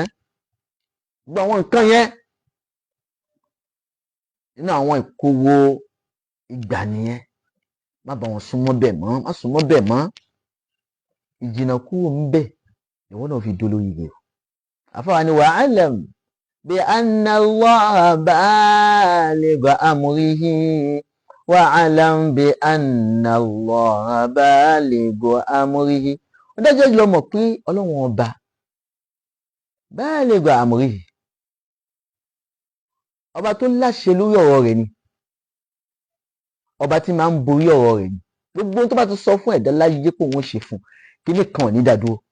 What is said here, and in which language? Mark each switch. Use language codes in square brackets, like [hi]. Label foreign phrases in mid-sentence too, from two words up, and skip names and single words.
[yo] Gbogbo àwọn nǹkan yẹn nínú àwọn ìkorò ìgbà nìyẹn. Má bá wọn súnmọ́ bẹ̀ mọ́, má súnmọ́ bẹ̀ mọ́. Ìjìnà kúrò ń bẹ̀ ìwọ náà fi dolórí rẹ̀. Àfáà ni [ar] واعلم بأن الله بالغ أمره واعلم بأن الله بالغ أمره. [yo] Ó dájọ́ jùlọ mọ̀ pé Ọlọ́run ọba [ar] بالغ أمره, [yo] ọba tó láṣẹ lórí ọ̀rọ̀ rẹ̀ ni, ọba tí máa ń borí ọ̀rọ̀ rẹ̀ ni. Gbogbo tó bá ti sọ fún ẹ̀dá láyé pé òun ṣe fún, kíní kan ò ní dádúró.